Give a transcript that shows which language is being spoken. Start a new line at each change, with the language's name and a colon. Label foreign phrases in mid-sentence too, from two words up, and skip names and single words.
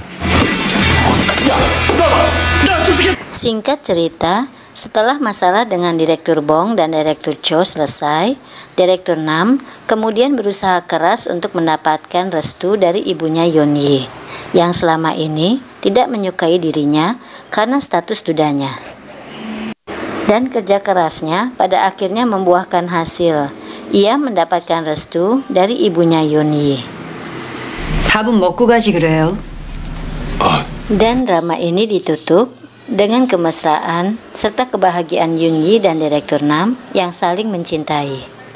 Indonesian: Singkat cerita, setelah masalah dengan Direktur Bong dan Direktur Cho selesai, Direktur Nam kemudian berusaha keras untuk mendapatkan restu dari ibunya Yoon Yi, yang selama ini tidak menyukai dirinya karena status dudanya. Dan kerja kerasnya pada akhirnya membuahkan hasil. Ia mendapatkan restu dari ibunya Yoon Yi.
Korean: 밥은 먹고 가지 그래요.
Indonesian: Dan drama ini ditutup dengan kemesraan serta kebahagiaan Yoon Yi dan Direktur Nam yang saling mencintai.